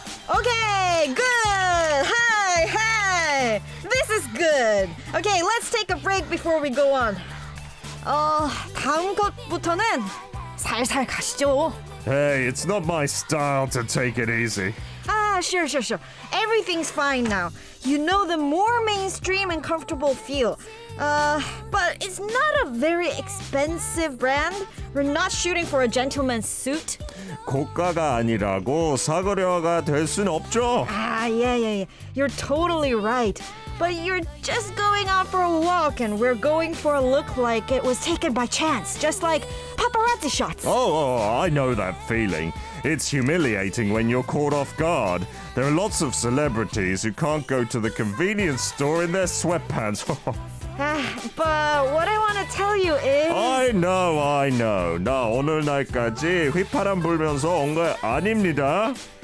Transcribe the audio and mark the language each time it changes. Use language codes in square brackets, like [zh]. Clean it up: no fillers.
[en] Okay, good. Hi. This is good. Okay, let's take a break before we go on. [ko] 다음 것부터는 살살 가시죠. [en] Hey, it's not my style to take it easy. Sure. Everything's fine now. You know, the more mainstream and comfortable feel. But it's not a very expensive brand. We're not shooting for a gentleman's suit. [ko] 고가가 아니라고 싸구려가 될 순 없죠. [en] Yeah. You're totally right. But you're just going out for a walk and we're going for a look like it was taken by chance. Just like paparazzi shots. I know that feeling. It's humiliating when you're caught off guard. There are lots of celebrities who can't go to the convenience store in their sweatpants. But what I want to tell you is I know. [ko] 나 오늘 날까지 휘파람 불면서 온 거 아닙니다.